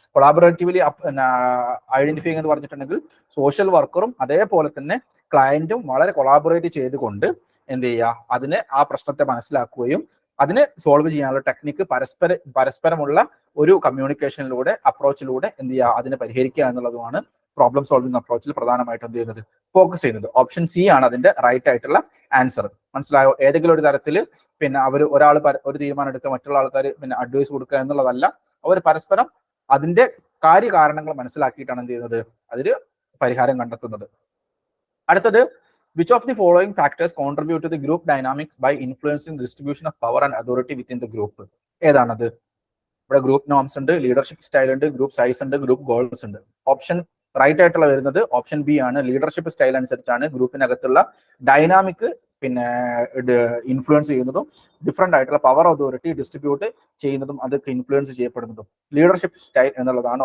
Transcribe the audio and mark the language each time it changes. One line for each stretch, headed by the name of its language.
Malayalam: Collaboratively identify എന്ന് പറഞ്ഞിട്ടുണ്ടെങ്കിൽ social വർക്കറും അതേപോലെ തന്നെ ക്ലയന്റും വളരെ കൊളാബറേറ്റ് ചെയ്തുകൊണ്ട് എന്ത് ചെയ്യുക, അതിനെ ആ പ്രശ്നത്തെ മനസ്സിലാക്കുകയും അതിനെ സോൾവ് ചെയ്യാനുള്ള ടെക്നിക്ക് പരസ്പരമുള്ള ഒരു കമ്മ്യൂണിക്കേഷനിലൂടെ അപ്രോച്ചിലൂടെ എന്ത് ചെയ്യുക, അതിനെ പരിഹരിക്കുക എന്നുള്ളതുമാണ് പ്രോബ്ലം സോൾവിംഗ് അപ്രോച്ചിൽ പ്രധാനമായിട്ടും എന്ത് ചെയ്യുന്നത്, ഫോക്കസ് ചെയ്യുന്നത്. ഓപ്ഷൻ സി ആണ് അതിന്റെ റൈറ്റ് ആയിട്ടുള്ള ആൻസർ. മനസ്സിലായോ? ഏതെങ്കിലും ഒരു തരത്തിൽ പിന്നെ ഒരാൾ ഒരു തീരുമാനം എടുക്കുക, മറ്റുള്ള ആൾക്കാർ പിന്നെ അഡ്വൈസ് കൊടുക്കുക എന്നുള്ളതല്ല. അവർ പരസ്പരം അതിന്റെ കാര്യകാരണങ്ങൾ മനസ്സിലാക്കിയിട്ടാണ് എന്ത് ചെയ്യുന്നത്, അതിന് പരിഹാരം കണ്ടെത്തുന്നത്.
English: അടുത്തത്, which of the following factors contribute to the group dynamics by influencing distribution of power and authority within the group?
Malayalam: ഏതാണത്? ഇവിടെ ഗ്രൂപ്പ് നോംസ് ഉണ്ട്, ലീഡർഷിപ്പ് സ്റ്റൈൽ ഉണ്ട്, ഗ്രൂപ്പ് സൈസ് ഉണ്ട്, ഗ്രൂപ്പ് ഗോൾസ് ഉണ്ട്. ഓപ്ഷൻ റൈറ്റ് ആയിട്ടുള്ള വരുന്നത് ഓപ്ഷൻ ബി ആണ്. Leadership style അനുസരിച്ചാണ് ഗ്രൂപ്പിനകത്തുള്ള ഡൈനാമിക് പിന്നെ ഇൻഫ്ലുവൻസ് ചെയ്യുന്നതും ഡിഫറെന്റ് ആയിട്ടുള്ള പവർ അതോറിറ്റി ഡിസ്ട്രിബ്യൂട്ട് ചെയ്യുന്നതും അതൊക്കെ ഇൻഫ്ലുവൻസ് ചെയ്യപ്പെടുന്നതും ലീഡർഷിപ്പ് സ്റ്റൈൽ എന്നുള്ളതാണ്.